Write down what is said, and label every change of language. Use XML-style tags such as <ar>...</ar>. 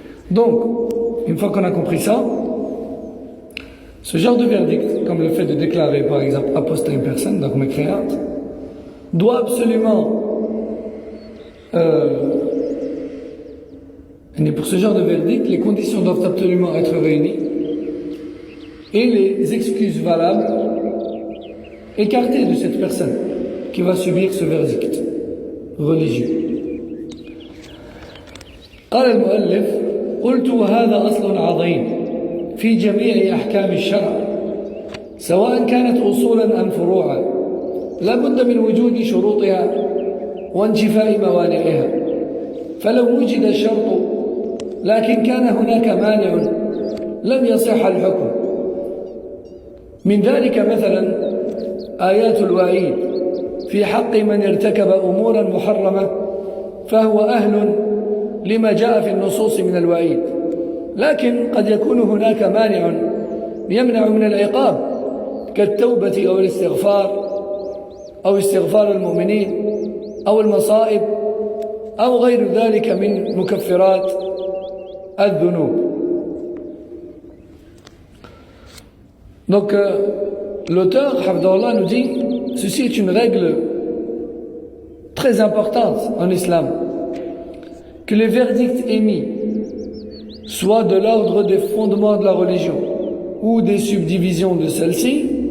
<fr>Donc, une fois qu'on a compris ça, ce genre de verdict, comme le fait de déclarer par exemple apostat une personne, donc mécréante, doit absolument et pour ce genre de verdict, les conditions doivent absolument être réunies et les excuses valables écartées de cette personne qui va subir ce verdict religieux.</fr> <ar>قال المؤلف: قلت وهذا أصل عظيم في جميع أحكام الشرع سواء كانت أصولا أم فروعا، لا بد من وجود شروطها وانتفاء موانعها، فلو وجد الشرط لكن كان هناك مانع لم يصح الحكم. من ذلك مثلا آيات الوعيد في حق من ارتكب أمورا محرمة فهو أهل لما جاء في النصوص من الوعيد، لكن قد يكون هناك مانع يمنع من العقاب كالتوبة أو الاستغفار أو استغفار المؤمنين أو المصائب أو غير ذلك من مكفرات الذنوب.</ar> <fr>Donc l'auteur Hafidahullah nous dit ceci est une règle très importante en islam, que les verdicts émis soient de l'ordre des fondements de la religion ou des subdivisions de celle-ci.</fr>